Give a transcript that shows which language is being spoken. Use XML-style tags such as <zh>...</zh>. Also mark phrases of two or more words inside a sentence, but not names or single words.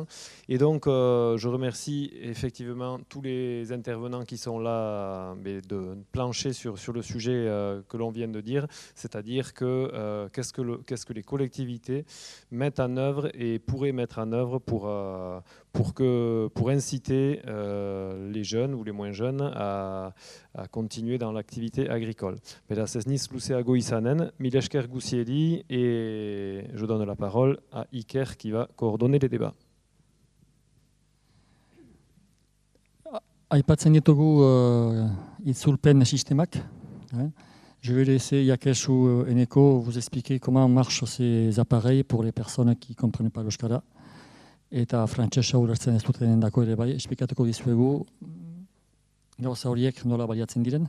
<fr>Et donc, je remercie effectivement tous les intervenants qui sont là de plancher sur le sujet que l'on vient de dire, c'est-à-dire que qu'est-ce que les collectivités mettent en œuvre et pourraient mettre en œuvre pour inciter les jeunes ou les moins jeunes à continuer dans l'activité agricole.</fr> <eu>Beraz ez niz luzeago izanen, mil esker guzieri,</eu> <fr>et je donne la parole à Iker qui va coordonner les débats.</fr> <eu>Aipatzen ditugu itzulpen sistemak.</eu> <fr>Je vais laisser Yakesh ou Eneko vous expliquer comment marchent ces appareils pour les personnes qui ne comprennent pas l'euskara.</fr> <eu>Eta frantsesa ulertzen ez duten dako ere bai, esplikatuko dizuegu gauza horiek nola baliatzen diren.</eu>